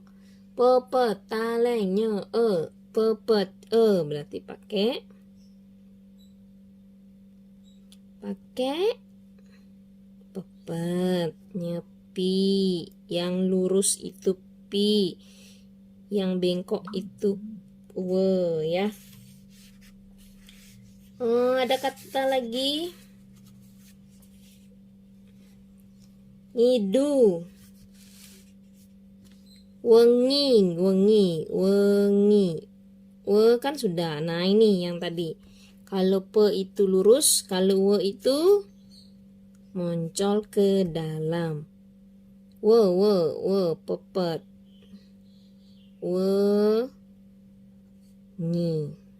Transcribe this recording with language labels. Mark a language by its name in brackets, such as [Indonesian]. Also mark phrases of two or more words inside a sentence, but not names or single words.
[Indonesian] Pepet taleng nye pepet berarti pakai pepet. Nyepi, yang lurus itu pi, yang bengkok itu we ya. Ada kata lagi. Ngidu. Wengi, wengi, wengi. Kan sudah. Nah, ini yang tadi. Kalau pe itu lurus, kalau itu moncol ke dalam. Pepet. Ngi.